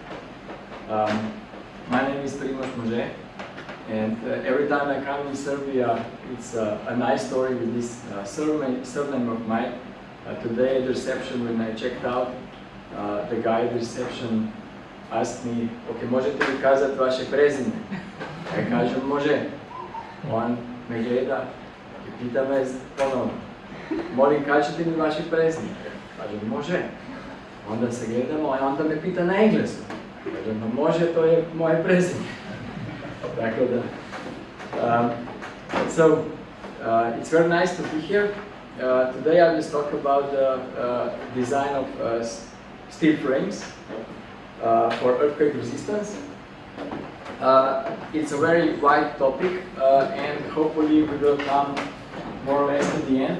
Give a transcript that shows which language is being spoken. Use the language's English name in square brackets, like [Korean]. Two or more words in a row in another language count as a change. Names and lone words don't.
[English] My name is Primož Može, and every time I come in Serbia, it's a nice story with this surname of mine. Today at the reception, when I checked out, the guy at the reception asked me, [Croatian] okay, možete li kazati vaše prezime? Ja kažem, može. On me gleda i pita me ponovno, molim, kažete mi vaše prezime? Kažem, može. Onda se gledamo, a onda me pita na engleskom. Kažem, može, to je moje prezime. Tako da. [English] It's very nice to be here. Today I will talk about the design of steel frames for earthquake resistance. It's a very wide topic, and hopefully we will come more or less to the end.